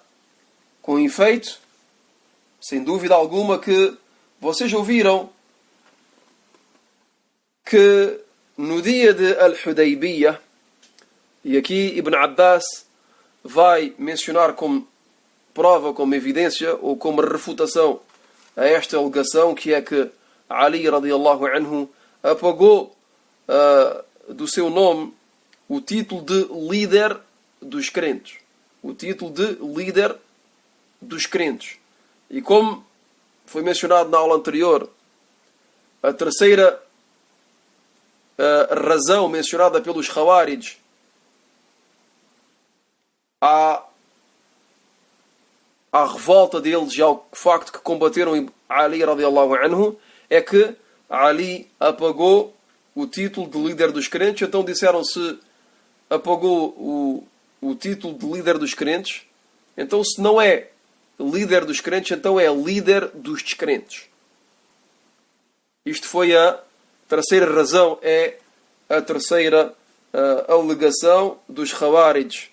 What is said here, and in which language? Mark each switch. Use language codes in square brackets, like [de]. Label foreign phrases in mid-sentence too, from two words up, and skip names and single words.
[pt] Com efeito, sem dúvida alguma que vocês ouviram que no dia de Al-Hudaybiyah, e aqui Ibn Abbas vai mencionar como prova, como evidência ou como refutação a esta alegação, que é que Ali [ar] رضي الله عنه [pt] apagou do seu nome o título de líder dos crentes. O título de líder dos crentes. E como foi mencionado na aula anterior, a terceira razão mencionada pelos Khawarij à revolta deles e ao facto que combateram Ali [ar] رضي الله عنه [pt] é que Ali apagou o título de líder dos crentes. Então disseram: se apagou o título de líder dos crentes, então se não é líder dos crentes, então é líder dos descrentes. Isto foi a terceira razão, é a terceira alegação dos Khawarij.